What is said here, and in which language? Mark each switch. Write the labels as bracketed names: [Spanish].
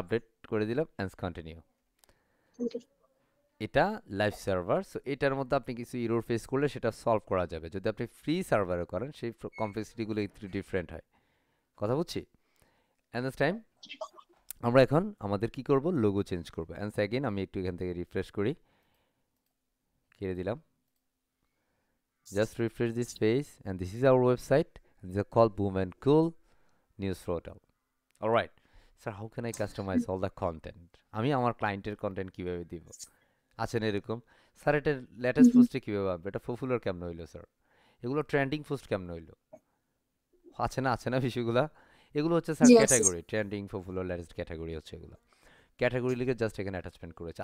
[Bangla] Update করে দিলাম, and continue. জি এটা লাইভ সার্ভার, সো এটার মধ্যে আপনি কিছু ইরর ফেস করলে সেটা সলভ করা যাবে। যদি আপনি ফ্রি সার্ভারে করেন, সেই কমপ্লেক্সিটিগুলো একটু ডিফারেন্ট হয়, কথা বুঝছি। [English] and this time [Bangla] আমরা এখন আমাদের কি করব, লোগো চেঞ্জ করবো। অ্যান্ড সেকেন্ড আমি একটু এখান থেকে রিফ্রেশ করি, কেড়ে দিলাম, [English] just refresh this page, and this is our website, and these are called Boom and Cool News Portal. All right, sir, how can I customize all the content? [Bangla] আমি আমার ক্লায়েন্টের কন্টেন্ট কিভাবে দিব? আছেন এরকম, স্যার এটা লেটেস্ট পোস্টে কিভাবে আনবো, এটা পপুলার কেমন হইলো স্যার, এগুলো ট্রেন্ডিং পোস্ট কেমন হইলো? আছে না বিষয়গুলা? এগুলো হচ্ছে স্যার জি আছে। Category, trending, popular, latest category হচ্ছে এগুলো। ক্যাটাগরি লিখে জাস্ট এখানে অ্যাটাচমেন্ট করেছে।